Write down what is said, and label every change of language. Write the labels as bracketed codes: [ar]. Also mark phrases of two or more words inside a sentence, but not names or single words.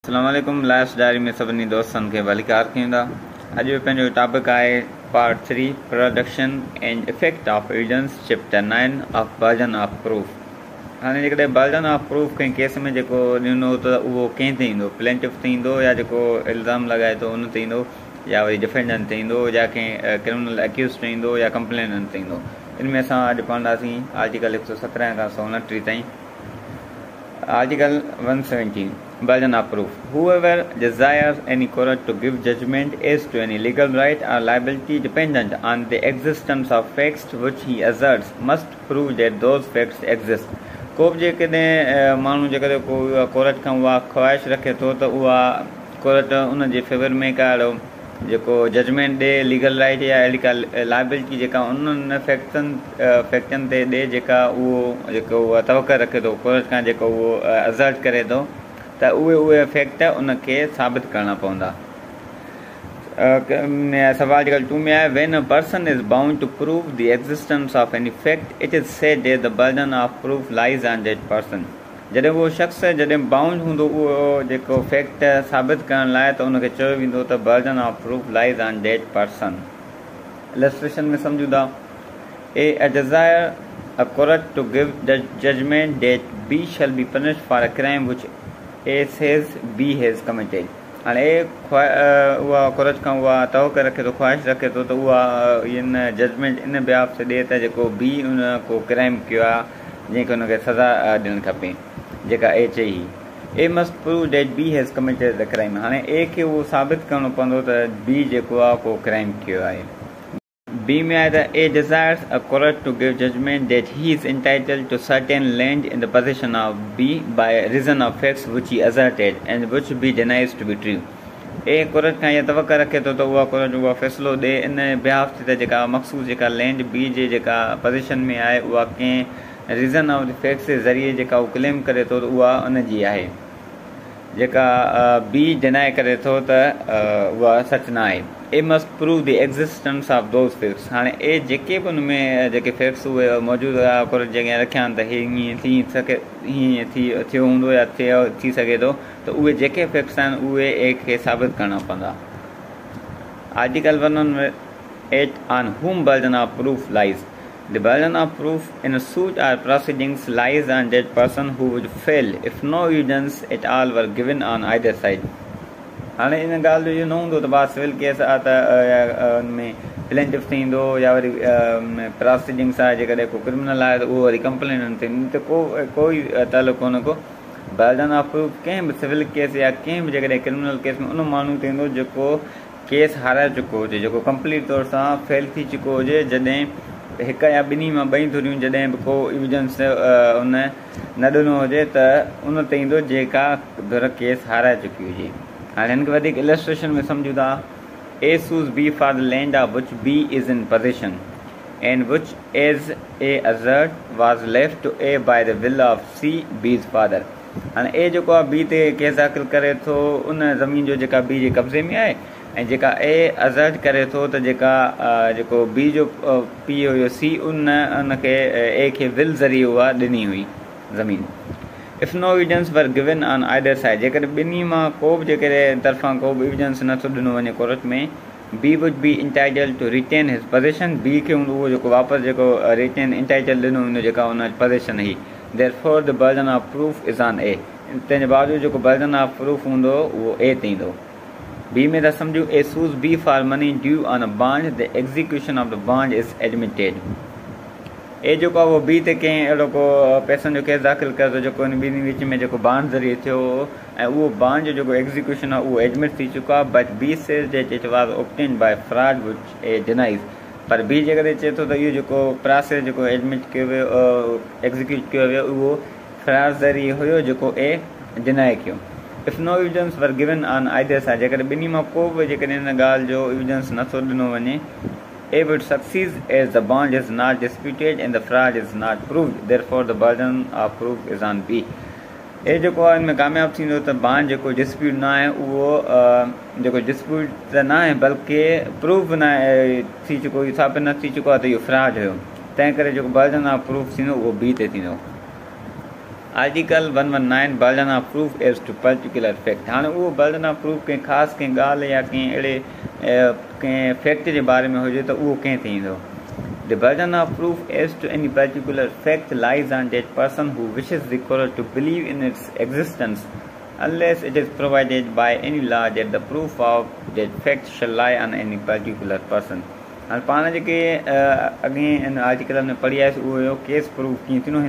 [sd] अस्सलामुअलैकुम। लास्ट डायरी में सभिनी दोस्तनि खे भलीकार कयूं था। अॼु जो पंहिंजो टॉपिक आहे [en] Part 3 Production and Effect of Evidence Chapter 9 of Burden of Proof. [sd] हाणे जेकॾहिं [en] burden of proof [sd] कंहिं केस में जेको ॾिनो त उहो कंहिं ते ईंदो, प्लेंटिफ ते ईंदो या जेको इल्ज़ाम लॻाए थो उन ते ईंदो, या वरी डिफेंडेंट ते ईंदो, या कंहिं [en] criminal accused [sd] ते ईंदो, या कंप्लेनेंट ते ईंदो। इन में असां अॼु पढ़ंदासीं आर्टिकल 117 खां 129 ताईं। [en] Article 117 Burden of proof. Whoever desires any court to give judgment as to any legal right or liability dependent on the existence of facts which he asserts must prove that those facts exist. [sd] को बि जेकॾहिं माण्हू जेकॾहिं को कोर्ट खां उहा ख़्वाहिश रखे थो त उहा कोर्ट उन जे फेवर में का जेको जजमेंट ॾे, [en] legal right [sd] या अहिड़ी का लाइबिलिटी जेका उन्हनि फैक्टनि ते ॾे जेका उहो जेको उहा तवक़ा रखे थो कोर्ट खां, जेको उहो असर्ट करे थो त उहे फैक्ट उनखे साबित करणा पवंदा। सवाल आर्टिकल 2 में आहे, [en] When a person is bound to prove the existence of any fact it is said that the burden of proof lies on that person. [sd] जॾहिं उहो शख़्स जॾहिं बाउंड हूंदो उहो जेको फैक्ट साबित करण लाइ, त उनखे चयो वेंदो त [en] burden of proof lies on that person. इलस्ट्रेशन [sd] में सम्झूं था, [en] A desire a court to give the judgment that B shall be punished for a crime which A says B has committed. [sd] हाणे उहा कोर्ट खां उहा तवक़ा रखे थो, ख़्वाहिश रखे थो त उहा इन जजमेंट [en] in behalf [sd] ते ॾिए त जेको बी उन को क्राइम कयो आहे जंहिंखे हुनखे सज़ा ॾियणु खपे, जेका ए चई। [en] A must prove that B has committed the crime. [sd] हाणे ए खे उहो साबित करणो पवंदो त बी जेको आहे को क्राइम कयो आहे। बी में आहे त [en] A desires a court to give judgment that he is entitled to certain land in the possession of B by reason of facts which he asserted and which B denies to be true. [sd] ए कोर्ट खां इहा तवक़ा रखे थो त उहा कोर्ट उहा फ़ैसिलो ॾे [en] in behalf [sd] ते त जेका मख़सूस जेका लैंड बी जे जेका पोज़ीशन में आहे उहा कंहिं [en] reason of the facts [sd] जे ज़रिए जेका उहो क्लेम करे थो त उहा उनजी आहे, जेका बी डिनाए करे थो त उहा सच न आहे। [en] A must prove the existence of those facts. [sd] हाणे ए जेके बि उन में जेके फैक्ट्स उहे मौजूदु हुआ कोर्ट जे अॻियां रखिया आहिनि त हीअं थी सघे, हीअं थियो हूंदो या थी सघे थो, त उहे जेके फैक्ट्स आहिनि उहे ए खे साबित करणा पवंदा। [en] Article 118 on whom burden of proof lies. The burden of proof in a suit or proceedings lies on that person who would fail if no evidence at all were given on either side. [sd] हाणे इन ॻाल्हि जो इहो न हूंदो त भाउ [en] civil case [sd] आहे त उनमें प्लेंटिफ थी ईंदो, या वरी प्रोसीडिंग्स आहे जेकॾहिं को क्रिमिनल आहे त उहो वरी कंप्लेनेंट थी ईंदी, त कोई तालुक़ु कोन को। [en] burden of proof [sd] कंहिं बि [en] civil case [sd] या कंहिं बि जेकॾहिं [en] criminal case [sd] में उन माण्हू ते ईंदो जेको केस हाराए चुको हुजे, जेको कंप्लीट तौर सां फेल थी चुको हुजे, जॾहिं हिक या ॿिन्ही मां ॿई धुरियूं जॾहिं बि को एविडेंस उन न ॾिनो हुजे त उन ते ईंदो जेका धुर केस हाराए चुकी हुजे। हाणे हिन खे वधीक इलस्ट्रेशन में सम्झूं था, [en] A sues B for the land of which B is in possession and which as A asserts was left to A by the will of C B's father. [sd] हाणे ए जेको आहे बी ते केस दाख़िल करे थो उन ज़मीन जो जेका बी जे कब्ज़े में आहे, ऐं जेका ए असर्ट करे थो त जेको बी जो पीउ हुयो सी उनखे ए खे विल ज़रिए उहा ॾिनी हुई ज़मीन। [en] If no evidence were given on either side. [sd] जेकॾहिं ॿिन्ही मां को बि जेकॾहिं तरफ़ां को बि एविडेंस नथो ॾिनो वञे कोर्ट में, [en] B would be entitled to retain his possession. [sd] बी खे हूंदो उहो जेको वापसि जेको [en] retain entitle [sd] ॾिनो हूंदो जेका उन पोज़ीशन हुई। [en] Therefore the burden of proof is on A. [sd] तंहिंजे बावजूदि जेको [en] burden of proof [sd] हूंदो उहो ए ते ईंदो। बी में था सम्झूं, [en] A sues B for money due on a bond the execution of the bond is admitted. [sd] ए जेको आहे उहो बी ते कंहिं अहिड़ो को पैसनि जो केस दाख़िल करे थो जेको इन ॿिन्ही विच में जेको बॉन्ड ज़रिए थियो, ऐं उहो बॉन्ड जो जेको एग्ज़ीक्यूशन आहे उहो एडमिट थी चुको आहे, [en] But B says that it was obtained by fraud which A denies. [sd] पर बी जेकॾहिं चए थो त इहो जेको प्रोसेस जेको एडमिट कयो वियो, एग्ज़ीक्यूट कयो वियो, उहो फ्रॉड ज़रिए हुयो जेको ए डिनाए कयो। [en] If no evidence were given on either side. [sd] जेकॾहिं ॿिन्ही मां को बि जेकॾहिं हिन ॻाल्हि जो एविडेंस नथो ॾिनो वञे, [en] A would succeed as the bond is not disputed and the fraud is not proved. Therefore, the burden of proof is on B. [sd] ए जेको आहे हिन में कामयाबु थींदो त बॉन्ड जेको डिस्प्यूट न आहे उहो जेको डिस्प्यूट त न आहे बल्कि प्रूफ न थी चुको, इहो साबित न थी चुको आहे त इहो फ्रॉड हुयो। तंहिं करे जेको [en] burden of proof [sd] थींदो उहो बी ते थींदो। [en] Article 119 Burden of proof as to particular fact. [ur] ہاں وہ [en] burden of proof [sd] कंहिं ख़ासि कंहिं ॻाल्हि या कंहिं अहिड़े कंहिं फैक्ट [ur] کے بارے میں [sd] हुजे [ur] تو وہ [sd] कंहिं ते ईंदो। [en] The burden of proof as to any particular fact lies on that person who wishes the court to believe in its existence, unless it is provided by any law that the proof of that fact shall lie on any particular person. [sd] हाँ पाण जेके अॻे इन आर्टिकल में पढ़ी आयसि उहो हुयो केस प्रूफ कीअं थींदो।